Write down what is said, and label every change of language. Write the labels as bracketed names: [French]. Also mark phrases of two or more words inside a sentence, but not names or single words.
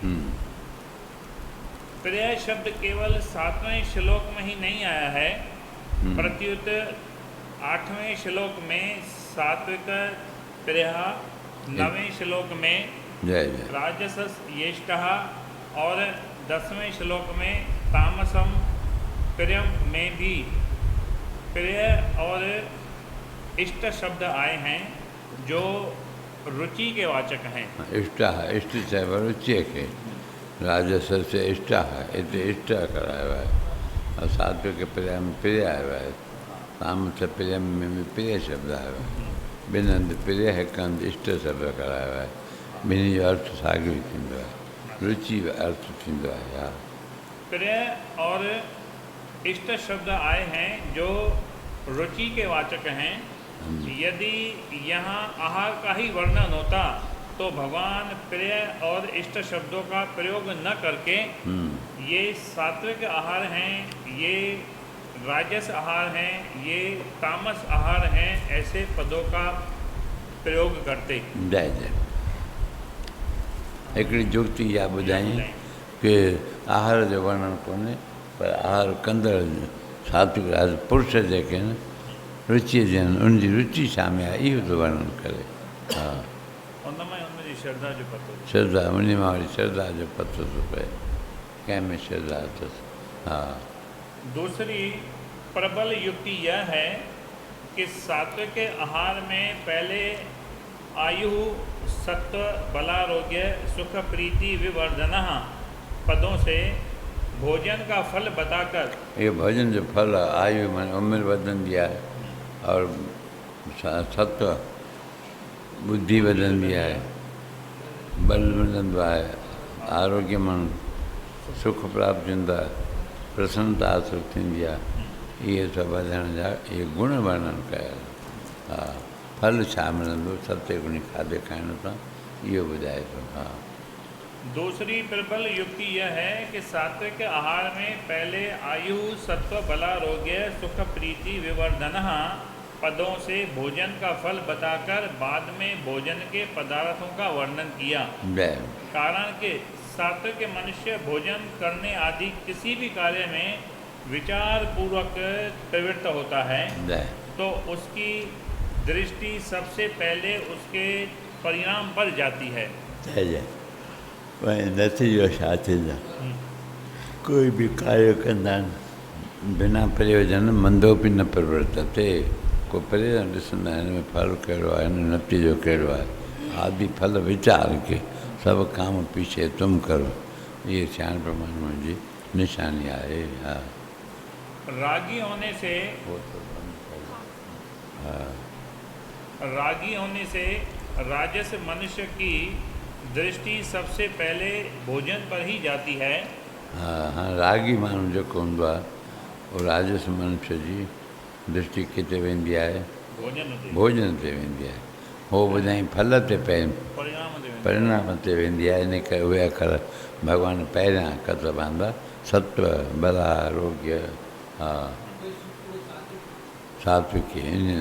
[Hindi] प्रिय शब्द केवल 7वें श्लोक में ही नहीं आया है प्रत्युत 8वें श्लोक में सात्विक प्रिय 9वें श्लोक में राजसस येष्टः और 10वें श्लोक में तामसम प्रियम में भी प्रिय और इष्ट शब्द आए हैं जो रुचि के वाचक हैं। इष्ट से रुचि के राजस से इष्ट इतने इष्ट कराया है [Sindhi] और सात्विक प्रिय में प्रिय आयो है तामस प्रिय में भी प्रिय शब्द आयो है ॿिनि हंधि प्रिय हिकु हंधि इष्ट शब्द करायो है ॿिन्ही जो अर्थ साॻियो ई थींदो आहे रुचि अर्थ थींदो आहे हा [Hindi] प्रिय और इष्ट शब्द आए हैं जो रुचि के वाचक हैं। यदि यहाँ आहार का ही वर्णन होता तो भगवान प्रिय और इष्ट शब्दों का प्रयोग न करके ये सात्विक आहार हैं, ये राजस आहार हैं, ये तामस आहार हैं ऐसे पदों का प्रयोग करते। [Sindhi] जय जय हिकिड़ी जुक्ति इहा ॿुधाई कि आहार जो वर्णन कोन्हे पर आहार कंदड़ सात्विक राज पुरुष जेके आहिनि रुचि जे आहिनि उनजी रुचि छा में आहे इहो थो वर्णन करे हा श्रद्धा जो पतो श्रद्धा उन मां वरी श्रद्धा जो पतो थो पए कंहिंमें श्रद्धा अथसि हा [Hindi] दूसरी प्रबल युक्ति यह है कि सात्विक आहार में पहले आयु सत्व बलारोग्य सुख प्रीति विवर्धन पदों से भोजन का फल बताकर [Sindhi] ये भोजन जो फल आयु मन उम्र वधंदी आहे और सत्व बुद्धि वधंदी आहे, बल मिलंदो आहे, आरोग्य माण्हू सुख प्राप्त थींदो आहे, प्रसन्नता हासिल थींदी आहे। इहे सभु वधण जा इहे गुण वर्णन कया। हा, फल छा मिलंदो सत्य गुणी खाधे खाइण सां, इहो ॿुधाए थो। हा, [Hindi] दूसरी प्रबल युक्ति यह है कि सात्विक आहार में पहले आयु, सत्व, बलारोग्य, सुख, प्रीति, विवर्धन पदों से भोजन का फल बताकर बाद में भोजन के पदार्थों का वर्णन किया। कारण कि सात्विक मनुष्य भोजन करने आदि किसी भी कार्य में विचार पूर्वक प्रवृत्त होता है, तो उसकी दृष्टि सबसे पहले उसके परिणाम पर जाती है। [Sindhi] नतीजो छा थींदो? कोई बि कार्य कंदा आहिनि बिना प्रयोजन [Sanskrit] मंदोपि न प्रवर्तते। [Sindhi] को प्रयोजन ॾिसंदा आहिनि, हिन में फल कहिड़ो आहे, हिन में नतीजो कहिड़ो आहे। [Hindi] आदि फल विचार के सब काम पीछे तुम करो, ये श्यान [Sindhi] प्रमाण जी निशानी आहे। [Hindi] हा, रागी होने से रागी होने से राजस मनुष्य की दृष्टि सबसे पहले भोजन पर ही जाती है। हाँ, [Sindhi] रागी माण्हू जेको हूंदो आहे उहो राजस मनुष्य जी दृष्टि किथे वेंदी आहे? भोजन ते वेंदी आहे। हो ॿुधाई फल ते परिणाम ते वेंदी आहे। इन करे उहे अखर भॻवान पहिरियां अखर बांधा सत्व, बल, आरोग्य, हा, सात्विकी इन।